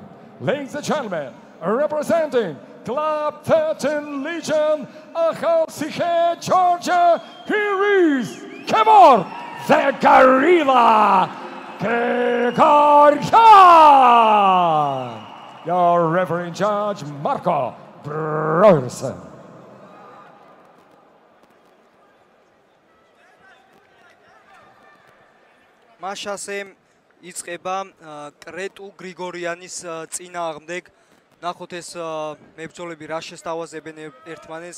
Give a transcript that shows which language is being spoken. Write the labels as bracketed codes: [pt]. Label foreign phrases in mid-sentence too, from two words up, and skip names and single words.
[en] Ladies and gentlemen, representing Club 13 Legion, Achalsiche, Georgia, here is Kevor, the Gorilla Gregorian. Your referee judge, Marco Brodersen. [ka] მაშასე იწყება კრეტუ გრიგორიანის წინააღმდეგ. ნახოთ ეს მებრძოლები რა შესთავაზებენ ერთმანეთს.